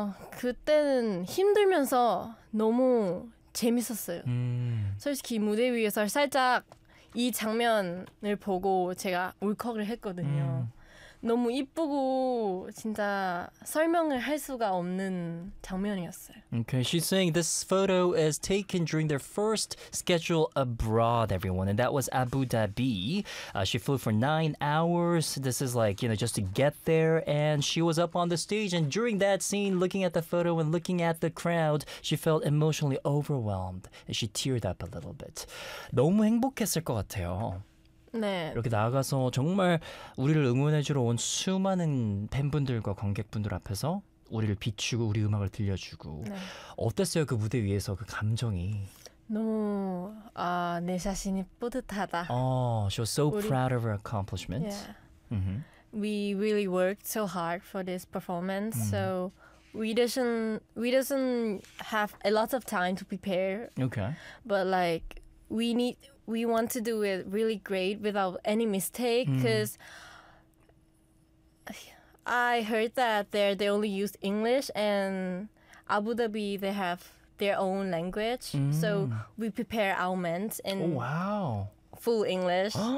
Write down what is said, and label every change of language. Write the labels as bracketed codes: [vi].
[ko] 그때는 힘들면서 너무 재밌었어요. 솔직히 무대 위에서 살짝 이 장면을 보고 제가 울컥을 했거든요. 너무 이쁘고 진짜 설명을 할 수가 없는 장면이었어요. [en] Okay, she's saying this photo is taken during their first schedule abroad, everyone, and that was Abu Dhabi. She flew for 9 hours. This is like, you know, just to get there, and she was up on the stage, and during that scene, looking at the photo and looking at the crowd, she felt emotionally overwhelmed, and she teared up a little bit. [ko] 너무 행복했을 것 같아요. 네. 이렇게 나아가서 정말 우리를 응원해주러 온 수많은 팬분들과 관객분들 앞에서 우리를 비추고 우리 음악을 들려주고 네. 어땠어요? 그 무대 위에서 그 감정이 너무 아, 내 자신이 뿌듯하다. [en] Oh, she was so [ko] 우리... [en] proud of her accomplishment. Yeah. Mm-hmm. We really worked so hard for this performance, mm-hmm. so we doesn't have a lot of time to prepare. Okay. But like we want to do it really great without any mistake, because I heard that they only use English, and Abu Dhabi they have their own language, so we prepare our ments in full English.